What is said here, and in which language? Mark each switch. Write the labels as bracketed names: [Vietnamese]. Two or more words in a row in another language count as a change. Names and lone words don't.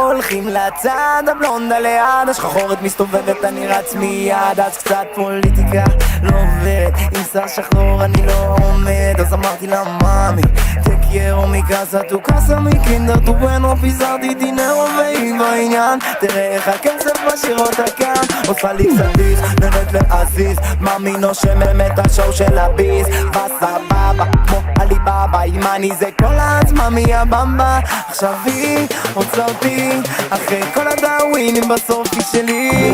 [Hebrew] הולכים לצד, הבלונדה ליד, השחחורת מסתובבת, אני רץ מיד. אז קצת פוליטיקה לא עובד, עם שר שחור אני לא עומד. אז אמרתי לה מאמי, [Spanish] te quiero mi casa, tu casa, [German] mi kinder, [Spanish] tu bueno, [Hebrew] פיזרתי דינרו והיא בעניין. תראה איך הכסף משאיר אותה כאן, עושה לי קצת ביס, נהנית להזיז, מאמי נושם את השואו של הביס. וסבבה, כמו עליבאבא, אם אני זה כל העצמה מי הבמבה. עכשיו היא רוצה אותי, אחרי כל הדאווינים בסוף היא שלי.